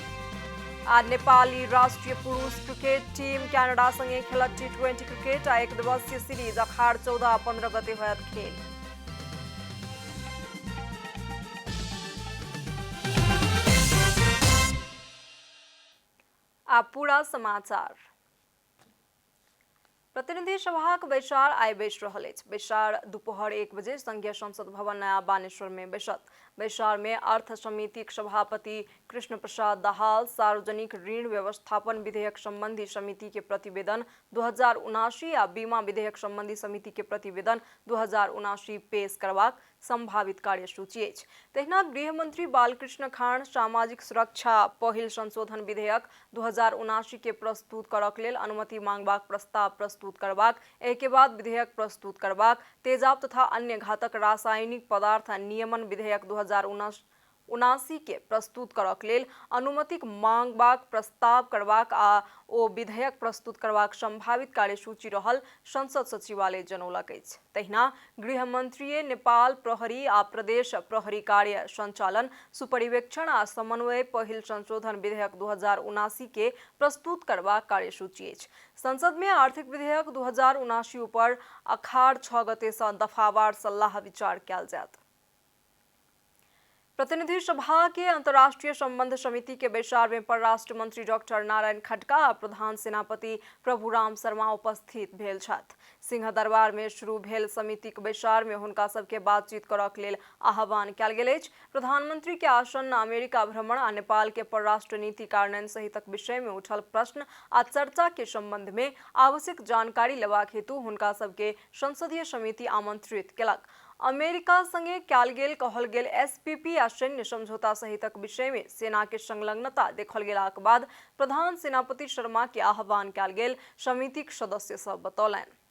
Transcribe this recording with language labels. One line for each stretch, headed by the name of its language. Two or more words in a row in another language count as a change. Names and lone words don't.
Maithili: आ नेपाली राष्ट्रीय पुरुष क्रिकेट टीम कनाडा संगे खेलत T20 क्रिकेट आ 1 दिवसीय सीरीज अखाड़ 14 आ 15 गते होयत खेल। आप पूरा समाचार। प्रतिनिधि सभाक बैसार आइ बैस रहल अछि। बैसार दोपहर 1 बजे संघीय संसद भवन नया बानेश्वर में बैसत। बैसार में अर्थ समितिक सभापति कृष्ण प्रसाद दाहाल सार्वजनिक ऋण व्यवस्थापन विधेयक संबंधी समिति के प्रतिवेदन 2079 आ बीमा विधेयक संबंधी समिति के प्रतिवेदन 2079 पेश करबाक संभावित कार्यसूची अछि। तहिना गृह मंत्री बालकृष्ण खान सामाजिक सुरक्षा पहिल संशोधन विधेयक 2079 के प्रस्तुत करक लेल अनुमति मांगबाक प्रस्ताव प्रस्तुत करबाक, एहि के बाद विधेयक प्रस्तुत करबाक, तेजाब तथा अन्य घातक रासायनिक पदार्थ नियमन विधेयक 2079 के प्रस्तुत करक लेल अनुमतिक मांगबाक प्रस्ताव करबाक आ ओ विधेयक प्रस्तुत करबाक संभावित कार्यसूची रहल संसद सचिवालय जनौलक अछि। तहिना गृह मंत्रीय नेपाल प्रहरी आ प्रदेश प्रहरी कार्य संचालन, सुपरिवेक्षण आ समन्वय पहिल संशोधन विधेयक 2079 के प्रस्तुत करबाक कार्यसूची अछि। संसद में आर्थिक विधेयक 2079 ऊपर अखाड़ 6 गते से दफावार सलाह विचार कयल जायत। प्रतिनिधि सभा के अंतर्राष्ट्रीय संबंध समिति के बैसार में परराष्ट्र मंत्री डॉक्टर नारायण खट्का आ प्रधान सेनापति प्रभुराम शर्मा उपस्थित भेल छथि। सिंह दरबार में शुरू भेल समितिक बैसार में हुनका सबके बातचीत करक लेल आह्वान कयल गेल अछि। प्रधानमंत्री के आसन्न अमेरिका भ्रमण आ नेपाल के परराष्ट्र नीति कार्यान्वयन सहितक विषय में उठल प्रश्न आ चर्चा के संबंध में आवश्यक जानकारी लेबाक हेतु हुनका सबके संसदीय समिति आमंत्रित केलक। अमेरिका संगे कयल गेल कहल गेल एसपीपी आ सैन्य समझौता सहितक विषय में सेना के संलग्नता देखल गेलाक बाद प्रधान सेनापति शर्मा के आह्वान कयल गेल समितिक सदस्य सब बतौलनि।